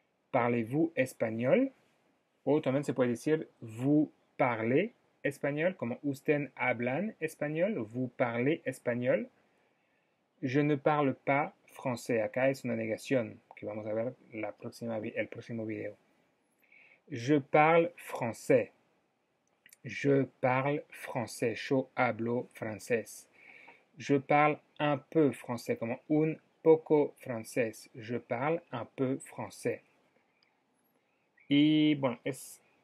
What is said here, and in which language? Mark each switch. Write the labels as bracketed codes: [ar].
[fr] Parlez-vous español? [es] O también se puede decir [fr] vous parlez español, [es] como usted hablan español, vous parlez español. [fr] Je ne parle pas français. [es] Acá es una negación que vamos a ver el próximo video. [fr] Je parle français. Je parle français. [es] Yo hablo francés. [fr] Je parle un peu français, [es] como un poco francés. [fr] Je parle un peu français. [es] Y bueno, es